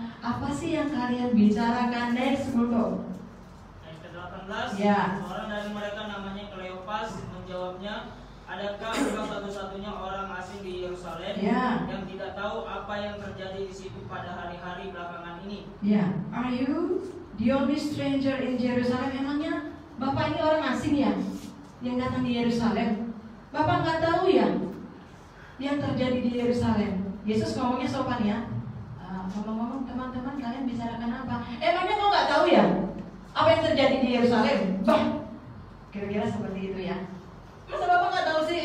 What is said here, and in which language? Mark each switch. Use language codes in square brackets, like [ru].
[id] Apa sih yang kalian bicarakan? Next, Bruno. Ayat ke-18. Ya. Seorang dari mereka namanya Kleopas menjawabnya, adakah engkau satu-satunya orang asing di Yerusalem yang tidak tahu apa yang terjadi di situ pada hari-hari belakangan ini? [en] Ya, are you the only stranger in Jerusalem? [id] Emangnya Bapak ini orang asing ya yang datang di Yerusalem? Bapak nggak tahu ya yang terjadi di Yerusalem? Yesus ngomongnya sopan ya. Ngomong-ngomong teman-teman, kalian bicarakan apa? Emangnya kau nggak tahu ya apa yang terjadi di Yerusalem? Bah, kira-kira seperti itu ya. Masa Bapak nggak tahu sih?